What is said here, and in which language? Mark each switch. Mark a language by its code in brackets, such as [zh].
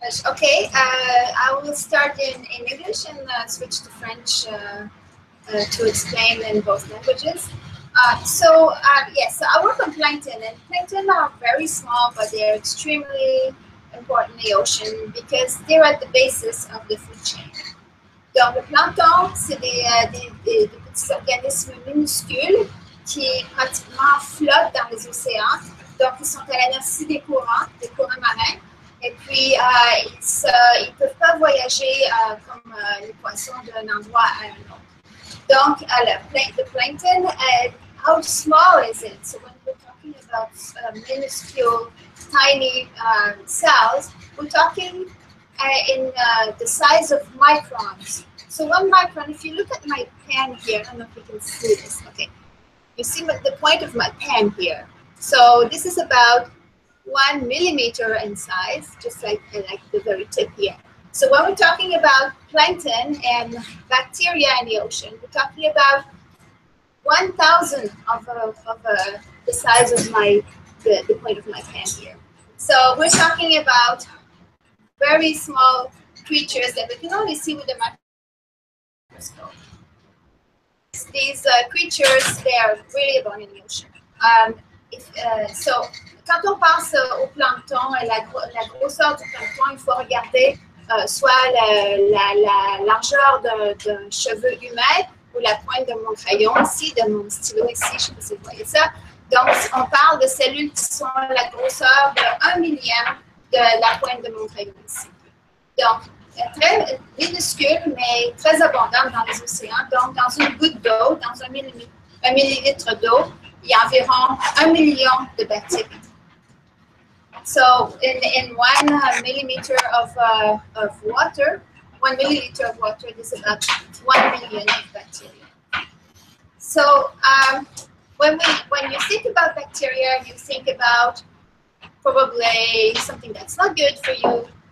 [en] Okay, I will start in English and switch to French to explain in both languages. Yes, so I work on plankton, and plankton are very small, but they're extremely important in the ocean because they're at the basis of the food chain. [fr] Donc, le plancton, c'est des petits organismes minuscules qui pratiquement flottent dans les océans. Donc, ils sont à la merci des courants marins. Et puis, ils ne peuvent pas voyager comme les poissons d'un endroit à un autre. [en] Donc, the plankton, how small is it? So when we're talking about minuscule, tiny cells, we're talking in the size of microns. So 1 micron, if you look at my pen here, I don't know if you can see this. Okay, you see the point of my pen here. So this is about 1 millimeter in size, just like the very tip here. So when we're talking about plankton and bacteria in the ocean, we're talking about 1,000 of the size of the point of my pen here. So we're talking about very small creatures that we can only see with the microscope. These creatures, they are really abundant in the ocean. [fr] So, quand on pense au plancton et la grosseur du plancton, il faut regarder soit la largeur d'un cheveu humain ou la pointe de mon crayon ici, de mon stylo ici, je ne sais pas si vous voyez ça. Donc, on parle de cellules qui sont la grosseur de 1 millième de la pointe de mon crayon ici. Donc, très minuscule, mais très abondante dans les océans. Donc, dans une goutte d'eau, dans un millilitre d'eau, il y a environ 1 million de bactéries. [en] So, in 1 millimeter of water, 1 milliliter of water is about 1 million of bacteria. So, when you think about bacteria, you think about probably something that's not good for you.